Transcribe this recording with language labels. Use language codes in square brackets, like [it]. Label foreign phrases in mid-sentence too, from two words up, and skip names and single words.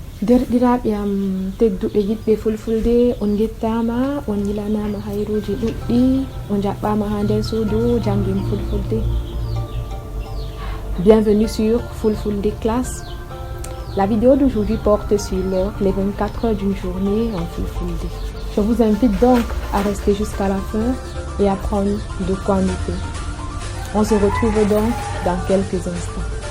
[ff] Derɗiraaɓe am tedduɓe yiɗɓe fulfulde, on gettama, on yilanama hayruji ɗuɗɗi, on jaɓɓama ha nder suudu jangin fulfulde. [fr] Bienvenue sur Fulfulde Classe. La vidéo d'aujourd'hui porte sur les 24 heures d'une journée en fulfulde. Je vous invite donc à rester jusqu'à la fin et à prendre de quoi noter. On se retrouve donc dans quelques instants.